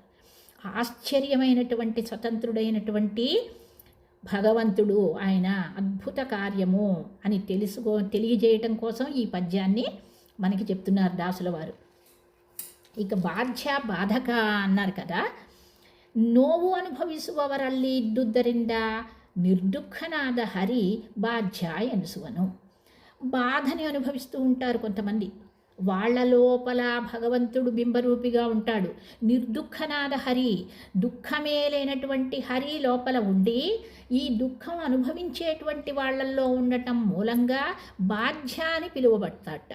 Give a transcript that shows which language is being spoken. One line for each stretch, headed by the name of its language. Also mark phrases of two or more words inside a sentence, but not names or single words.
Telugu: ఆశ్చర్యమైనటువంటి స్వతంత్రుడైనటువంటి భగవంతుడు ఆయన అద్భుత కార్యము అని తెలియజేయటం కోసం ఈ పద్యాన్ని మనకి చెప్తున్నారు దాసుల వారు. ఇక బాధ్య బాధక అన్నారు కదా.
Kannada: ನೋವು ಅನುಭವಿಸುವವರಲ್ಲಿ ಇದ್ದುದರಿಂದ ನಿರ್ದುಃಖನಾದ ಹರಿ ಬಾಧ್ಯ ಎನುಸುವನು.
Telugu: బాధని అనుభవిస్తూ ఉంటారు కొంతమంది. వాళ్ళ లోపల భగవంతుడు బింబరూపిగా ఉంటాడు. నిర్దుఃఖనాద హరి, దుఃఖమే లేనటువంటి హరి లోపల ఉండి ఈ దుఃఖం అనుభవించేటువంటి వాళ్ళల్లో ఉండటం మూలంగా బాధ్య అని పిలువబడతాట.